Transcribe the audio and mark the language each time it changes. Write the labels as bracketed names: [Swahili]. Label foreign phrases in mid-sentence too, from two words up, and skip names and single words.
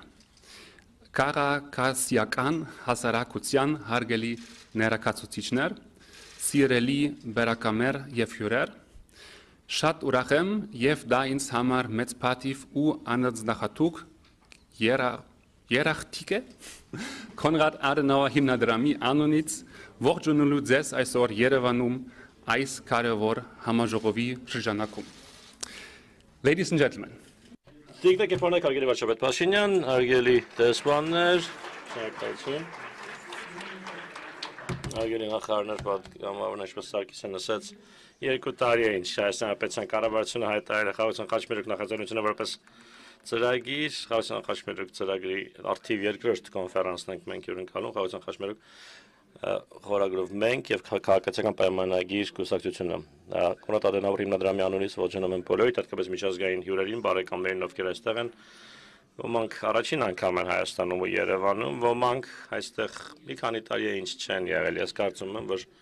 [Armenian] քաղաքացիական հասարակության հարգելի ներկայացուցիչներ, սիրելի բերակամեր եւ հյուրեր, շատ ուրախ եմ եւ դա ինձ համար մեծ պատիվ ու անձնահատուկ երախտիկ է Կոնրադ Ադենաուեր հիմնադրամի անունից ողջունելու ձեզ այսօր Երևանում այս կարևոր համաժողովի շրջանակում։ [English] Ladies and gentlemen. [Armenian] Դիգնակ եփոնեք հարգելի վարչապետ Փաշինյան, հարգելի դեսպաններ, շնորհակալություն։ Հարգելի նախարարներ, պատգամավորներ, ինչպես Սարգիսյանը ասաց, 2 տարի է ինչ Հայաստանի Հանրապետության կառավարությունը հայտարարել է Խաղաղության խաչմերուկ նախաձեռնությունը որպես ծրագիր, Խաղաղության խաչմերուկ ծրագրի արդիվ երկրորդ կոնֆերանսն ենք մենք հյուրընկալում, Խաղաղության խաչմերուկ խորագրով մենք եւ քաղաքացիական պայմանագիր կուսակցությունը։ Կոնրադ Ադենաուեր հիմնադրամի անունից ողջունում եմ բոլորիդ, հատկապես միջազգային հյուրերին, բարեկամներին, ովքեր այստեղ են։ Ոմանք առաջին անգամ են Հայաստանում ու Երևանում, ոմանք այստեղ մի քանի տարի է ինչ չեն եղել։ Ես կարծում եմ, որ